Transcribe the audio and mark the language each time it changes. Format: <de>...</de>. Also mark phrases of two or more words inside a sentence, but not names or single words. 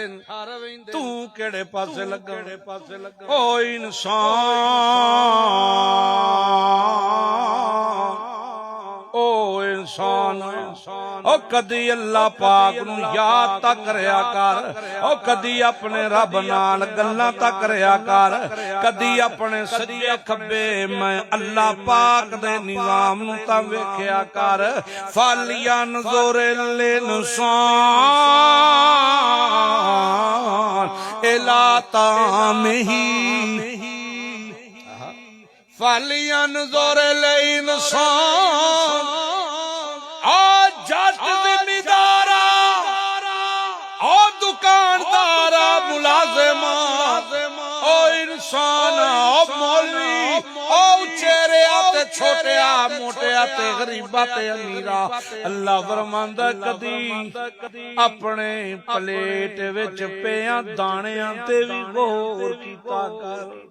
<pa>ਤੂੰ ਕਿਹੜੇ ਪਾਸੇ ਲੱਗਾ ਓ ਇਨਸਾਨ, ਓ ਇਨਸਾਨ, ਓ ਕਦੀ ਅੱਲਾ ਪਾਕ ਨੂੰ ਯਾਦ ਤਾਂ ਕਰਿਆ ਕਰ, ਓ ਕਦੀ ਆਪਣੇ ਰੱਬ ਨਾਲ ਗੱਲਾਂ ਤਾਂ ਕਰਿਆ ਕਰ, ਕਦੀ ਆਪਣੇ ਸੱਜੇ ਖੱਬੇ ਮੈਂ ਅੱਲਾ ਪਾਕ ਦੇ ਨਿਜ਼ਾਮ ਨੂੰ ਤਾਂ ਵੇਖਿਆ ਕਰ।</pa> <ar>فَلْيَنْظُرِ الْإِنسَانُ إِلَىٰ طَعَامِهِ, فَلْيَنْظُرِ الْإِنسَانُ</ar> <pa>آ جٹ زمیندارا، آ دکاندارا، ملازمہ، او انسان، او مولوی، او چہرے آتے چھوٹے آ موٹے آتے غریبہ تے امیرہ، اللہ فرماندا کدی اپنے پلیٹ وچ پیاں دانیاں تے وی غور کیتا کر،</pa>